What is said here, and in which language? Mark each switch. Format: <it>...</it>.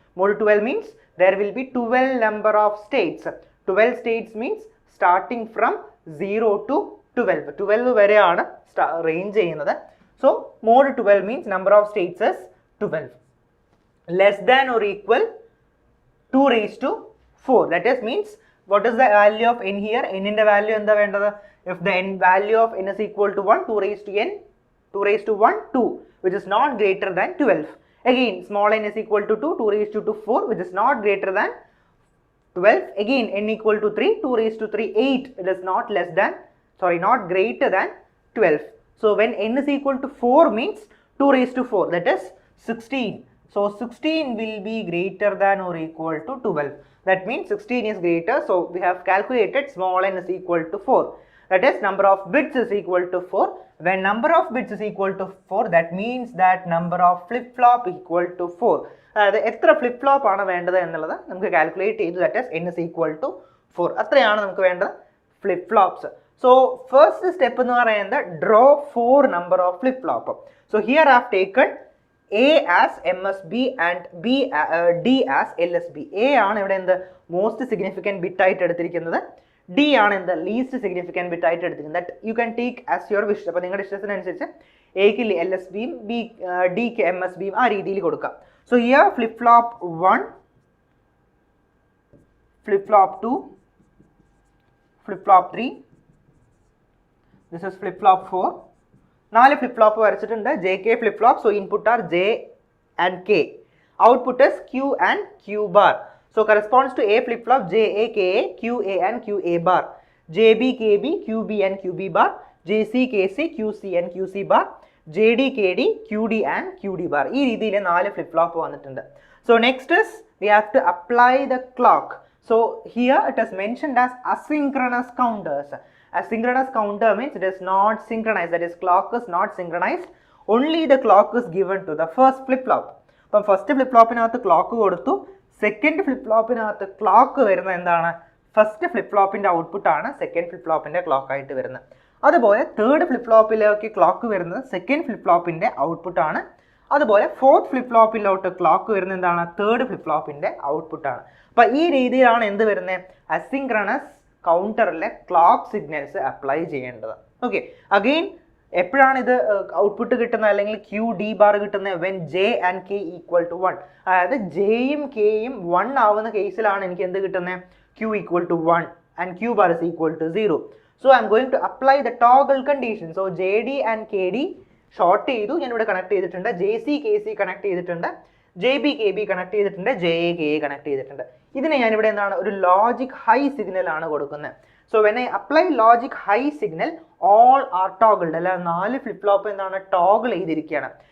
<en>Mod 12 means there will be 12 number of states. 12 states means starting from 0 to 12 വരെയാണ് range ചെയ്യുന്നത്. So mod 12 means number of states is 12. Less than or equal 2^4. That is means what is the value of n here?</en> <ml>n ന്റെ value എന്താ വേണ്ടത്?</ml> <en>If the n value of n is equal to 1, 2^n, 2^1, 2, which is not greater than 12. Again, small n is equal to 2, 2^4, which is not greater than 12. Again, n equal to 3, 2^3, 8. It is not greater than 12. So when n is equal to 4 means 2^4, that is 16. So 16 will be greater than or equal to 12. That means 16 is greater. So we have calculated small n is equal to 4. That is number of bits is equal to 4. When number of bits is equal to 4, that means that number of flip flop equal to 4.</en> <ml>അതായത് എത്ര flip flop ആണ് വേണ്ടത് എന്നുള്ളത് നമുക്ക് calculate ചെയ്തു.</ml> <en>That is n is equal to 4.</en> <ml>അത്രയാണ് നമുക്ക് വേണ്ടത് flip flops. So first step എന്ന് പറയുന്നത്</ml> <en>Draw 4 number of flip flop. So here have taken A as MSB and D as LSB.</en> <ml>A ആണ് ഇവിടെ എന്ത് മോസ്റ്റ് സിഗ്നിഫിക്കൻറ്റ് ബിറ്റ് ആയിട്ട് എടുത്തിരിക്കുന്നത്. D ആണ് എന്ത് ലീസ്റ്റ് സിഗ്നിഫിക്കൻറ്റ് ബിറ്റ് ആയിട്ട് എടുത്തിരിക്കുന്നത്.</ml> <en>That you can take as your wish.</en> <ml>അപ്പോൾ നിങ്ങളുടെ ഇഷ്ടത്തിനനുസരിച്ച് എക്ക് LSBയും ഡിക്ക് MSBയും ആ രീതിയിൽ കൊടുക്കാം.</ml> <en>So here flip flop 1, flip flop 2, flip flop 3, this is flip flop 4. 4 flip flop വരച്ചിട്ടുണ്ട്. JK flip flop. So input are J and K. Output is Q and Q bar. So corresponds to A flip flop JA, KA, QA and QA bar. JB, KB, QB and QB bar. JC, KC, QC and QC bar. JD, KD, QD and QD bar.</en> <ml>ഈ രീതിയിൽ 4 flip flop വന്നിട്ടുണ്ട്.</ml> <en>So next is we have to apply the clock. So here it is mentioned as asynchronous counters. Asynchronous counter means it is not synchronized, that is clock is not synchronized. Only the clock is given to the first flip flop.</en> <ml>അപ്പം first flip ഫ്ലോപ്പിനകത്ത് clock കൊടുത്തു. Second flip ഫ്ലോപ്പിനകത്ത് clock വരുന്നത് എന്താണ്? First flip ഫ്ലോപ്പിൻ്റെ ഔട്ട്പുട്ടാണ് second flip ഫ്ലോപ്പിൻ്റെ clock ആയിട്ട് വരുന്നത്. അതുപോലെ third flip ഫ്ലോപ്പിലേക്ക് clock വരുന്നത് second flip ഫ്ലോപ്പിൻ്റെ ഔട്ട്പുട്ടാണ്. അതുപോലെ fourth flip ഫ്ലോപ്പിലോട്ട് clock വരുന്നത് എന്താണ്? Third flip ഫ്ലോപ്പിൻ്റെ ഔട്ട്പുട്ടാണ്. അപ്പോൾ ഈ രീതിയിലാണ് എന്ത് വരുന്നത്? അസിങ്ക്രണസ് കൗണ്ടറിലെ ക്ലോക്ക് സിഗ്നൽസ് അപ്ലൈ ചെയ്യേണ്ടത്. ഓക്കെ, അഗെയിൻ എപ്പോഴാണ് ഇത് ഔട്ട്പുട്ട് കിട്ടുന്നത് അല്ലെങ്കിൽ QD ബാർ കിട്ടുന്നത്?</ml> <en>When J and K equal to 1.</en> <ml>അതായത് Jയും Kയും 1 ആവുന്ന കേസിലാണ് എനിക്ക് എന്ത് കിട്ടുന്നത്?</ml> <en>Q equal to 1 and Q bar is equal to 0. So I am going to apply the toggle condition.</en> <ml>So JD and KD short ചെയ്തു, ഞാൻ ഇവിടെ കണക്ട് ചെയ്തിട്ടുണ്ട്. JC KC കണക്ട് ചെയ്തിട്ടുണ്ട്. JB-KB കണക്ട് ചെയ്തിട്ടുണ്ട്, JA-KA കണക്ട് ചെയ്തിട്ടുണ്ട്. ഇതിനെ ഞാനിവിടെ എന്താണ് ഒരു ലോജിക് ഹൈ സിഗ്നൽ ആണ് കൊടുക്കുന്നത്.</ml> <en>so when I apply logic high signal all are toggled,</en> <ml>അല്ല 4 ഫ്ലിപ്പ് ഫ്ലോപ്പ് എന്താണ് ടോഗിൾ ചെയ്തിരിക്കുകയാണ്.</ml>